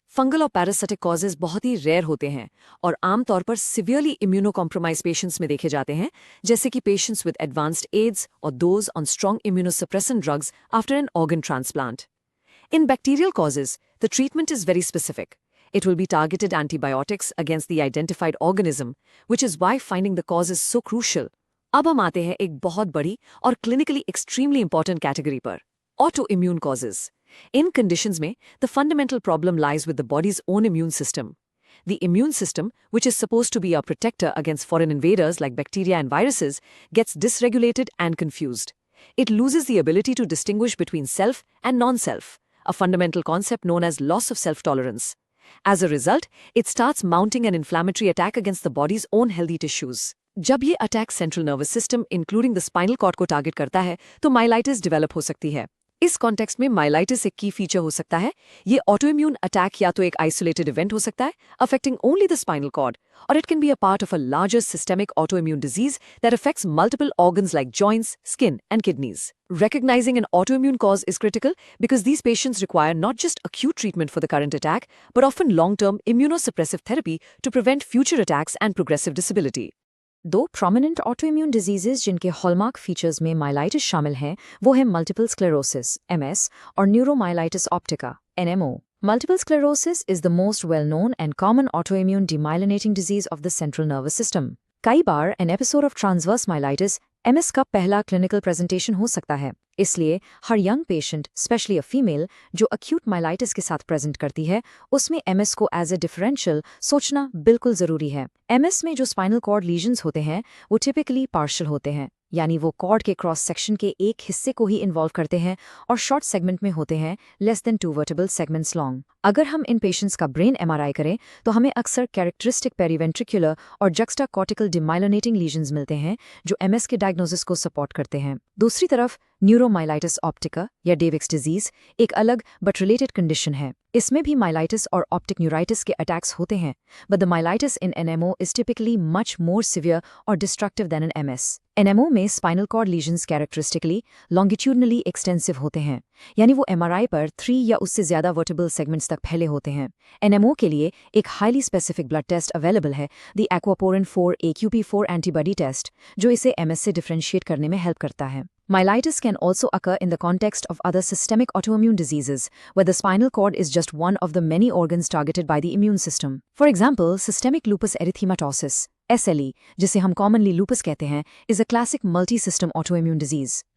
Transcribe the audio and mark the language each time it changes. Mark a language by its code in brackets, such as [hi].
[en] Fungal और parasitic causes [hi] बहुत ही rare होते हैं और आमतौर पर [en] severely immunocompromised patients [hi] में देखे जाते हैं, जैसे कि [en] patients with advanced AIDS or those on strong immunosuppressant drugs after an organ transplant. In bacterial causes, the treatment is very specific. It will be targeted antibiotics against the identified organism, which is why finding the cause is so crucial. [hi] अब हम आते हैं एक बहुत बड़ी और clinically extremely important category पर, autoimmune causes. [en] In conditions [hi] में, [en] the fundamental problem lies with the body's own immune system. The immune system, which is supposed to be a protector against foreign invaders like bacteria and viruses, gets dysregulated and confused. It loses the ability to distinguish between self and non-self, a fundamental concept known as loss of self-tolerance. As a result, it starts mounting an inflammatory attack against the body's own healthy tissues. [hi] जब ये [en] attack central nervous system including the spinal cord को target [hi] करता है तो myelitis develop हो सकती है. इस कॉन्टेक्स्ट में माइलाइटिस एक की फीचर हो सकता है. ये ऑटोइम्यून अटैक या तो एक आइसोलेटेड इवेंट हो सकता है [en] Affecting only the spinal cord, और it can be a part of a larger systemic autoimmune disease that affects multiple organs like joints, skin and kidneys. Recognizing an autoimmune cause is critical because these patients require not just acute treatment for the current attack, but often long-term immunosuppressive therapy to prevent future attacks and progressive disability. दो prominent autoimmune diseases [hi] जिनके hallmark features में myelitis शामिल हैं, वो है [en] multiple sclerosis (MS) और neuromyelitis optica (NMO). Multiple sclerosis is the most well-known and common autoimmune demyelinating disease of the central nervous system. [hi] कई बार [en] an episode of transverse myelitis MS [hi] का पहला clinical presentation हो सकता है। इसलिए हर young patient, [en] especially a female, [hi] जो acute myelitis के साथ present करती है, उसमें MS को as a differential सोचना बिल्कुल ज़रूरी है। MS में जो spinal cord lesions होते हैं, वो typically partial होते हैं, यानी वो कॉर्ड के क्रॉस सेक्शन के एक हिस्से को ही इन्वॉल्व करते हैं और शॉर्ट सेगमेंट में होते हैं, [en] Less than 2 vertebral segments long. [hi] अगर हम इन पेशेंट्स का ब्रेन MRI करें तो हमें अक्सर कैरेक्टरिस्टिक पेरीवेंट्रिकुलर और जक्स्टाकॉर्टिकल डिमाइलिनेटिंग लीजन्स मिलते हैं जो MS के डायग्नोसिस को सपोर्ट करते हैं। दूसरी तरफ न्यूरोमाइलाइटिस ऑप्टिका या डेविक्स डिजीज एक अलग बट रिलेटेड कंडीशन है। इसमें भी माइलाइटिस और ऑप्टिक न्यूराइटिस के अटैक्स होते हैं, [en] But the myelitis in NMO is typically much more severe और destructive than in MS। [hi] NMO में spinal cord lesions characteristically longitudinally extensive होते हैं, यानी वो MRI पर 3 या उससे ज्यादा वर्टिबल सेगमेंट्स तक फैले होते हैं। [en] NMO के लिए एक highly specific blood test available है, the aquaporin 4 AQP4 antibody test, [hi] जो इसे MS से डिफरेंशिएट करने में हेल्प करता है। [en] Myelitis can also occur in the context of other systemic autoimmune diseases, where the spinal cord is just one of the many organs targeted by the immune system. For example, systemic lupus erythematosus, SLE, [hi] जिसे हम commonly lupus कहते हैं, [en] is a classic multi-system autoimmune disease.